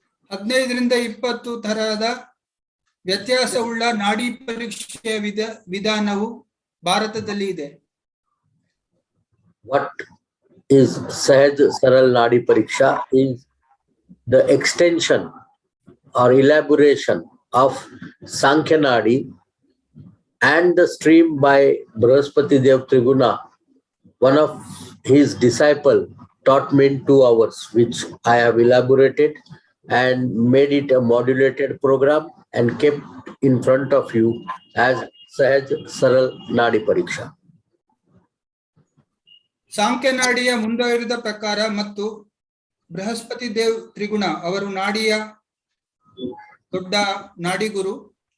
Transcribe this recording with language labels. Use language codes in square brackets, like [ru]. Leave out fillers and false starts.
[kn] 15ರಿಂದ 20 ತರಹದ ವ್ಯತ್ಯಾಸವುಳ್ಳ ನಾಡಿ ಪರೀಕ್ಷೆಯ ವಿಧಾನವು ಭಾರತದಲ್ಲಿ ಇದೆ. [en] What is Sahaj Saral Nadi Pariksha is the extension or elaboration of Sankhya Nadi and the stream by Brahaspati Dev Triguna. One of his disciples taught me in 2 hours, which I have elaborated and made it a modulated program and kept in front of you as Sahaj Saral Nadi Pariksha. [kn] ಸಾಂಖ್ಯ ನಾಡಿಯ ಮುಂದುವರಿದ ಪ್ರಕಾರ ಮತ್ತು ಬೃಹಸ್ಪತಿ ದೇವ್ ತ್ರಿಗುಣ ಅವರು ನಾಡಿಯ ದೊಡ್ಡ ನಾಡಿಗುರು.